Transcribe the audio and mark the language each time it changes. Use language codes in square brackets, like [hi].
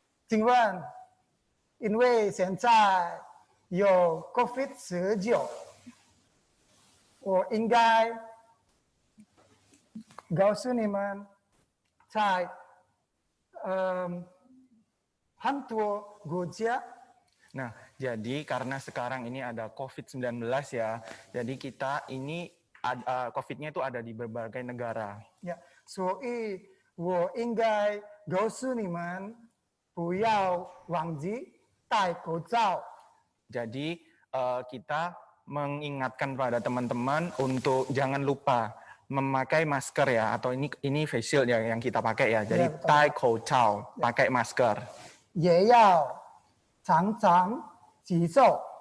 [zh] 请问，因为现在有 COVID-19，我应该告诉你们，在很多国家。 [id] Nah, jadi karena sekarang ini ada COVID-19 ya, jadi kita ini COVID-nya itu ada di berbagai negara. [zh] 呀，所以我应该告诉你们，不要忘记戴口罩。 [id] Jadi kita mengingatkan pada teman-teman untuk jangan lupa memakai masker ya, atau ini face shield ya yang kita pakai ya. Jadi tai口罩, pakai masker. [zh] 也要常常洗手。